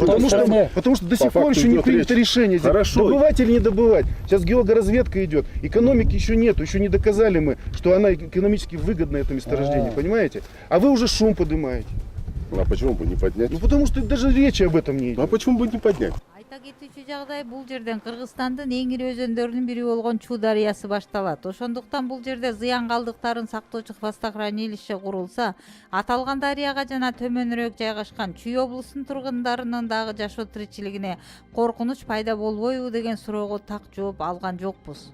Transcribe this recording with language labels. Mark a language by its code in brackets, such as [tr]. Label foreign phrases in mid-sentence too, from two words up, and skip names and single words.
[ru] Потому что до сих пор еще не принято решение. Хорошо. Добывать или не добывать. Сейчас геологоразведка идет. Экономики еще нету. Еще не доказали мы, что она экономически выгодна, это месторождение. Понимаете? А вы уже шум поднимаете. А почему бы не поднять? Ну потому что даже речи об этом не идет. А почему бы не поднять? [ky] Айта кетүүчү жагдай, бул жерден Кыргызстандын эң ири өзөндөрүнүн бири болгон Чуу дарыясы башталат. Ошондуктан бул жерде зыян калдыктарын сактоочу хвостохранилище курулса, аталган дарыяга жана төмөнүрөөк жайгашкан Чүй облусунун тургундарынын дагы жашоо тиричилигине коркунуч пайда болбойбу деген суроого так жооп алган жокпуз.